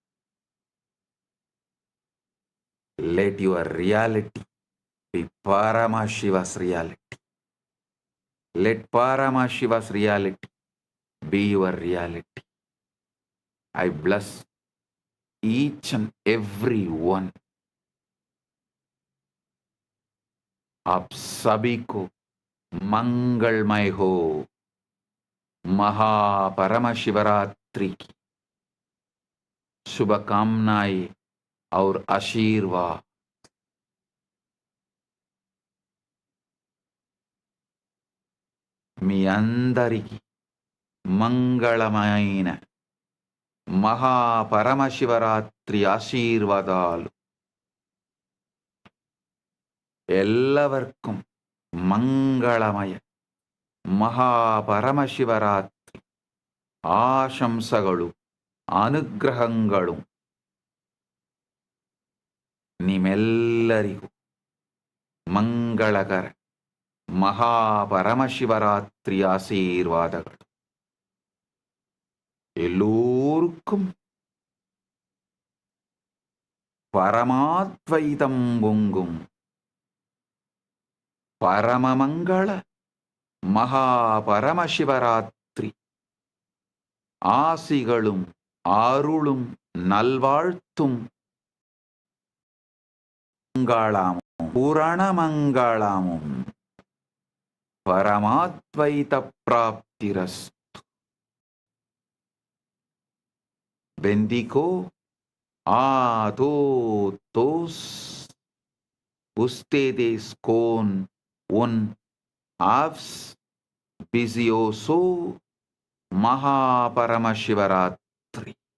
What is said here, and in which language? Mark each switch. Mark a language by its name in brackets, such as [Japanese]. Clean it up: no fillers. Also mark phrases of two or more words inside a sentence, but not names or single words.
[English] Let your reality be Paramashiva's reality. Let Paramashiva's reality be your reality. I bless each and every one. [Hindi] आप सभी को मंगलमय हो. महापरमशिवरात्रि की शुभकामनाएं और आशीर्वाद. [Telugu] మీ అందరికీ మంగళమైన మహాపరమశివరాత్రి ఆశీర్వాదాలు. [Malayalam] എല്ലാവർക്കും മംഗളമയ മഹാപരമശിവരാത്രി ആശംസകളും അനുഗ്രഹങ്ങളും [Kannada] ನಿಮ್ಮೆಲ್ಲರಿಗೂ ಮಂಗಳಕರ ಮಹಾಪರಮಶಿವರಾತ್ರಿ ಆಶೀರ್ವಾದಗಳು. [Tamil] எல்லோருக்கும் பரமாத்வைதம் பொங்கும் பரமமங்கள மகா பரமசிவராத்திரி ஆசிகளும் ஆருளும் நல்வாழ்த்தும் மங்களாமும் பூரணமங்களாமும் பரமாத்வைத பிராப்திரஸ்து. [Spanish] Bendigo a todos ustedes con un auspicioso Mahaparamashivratri.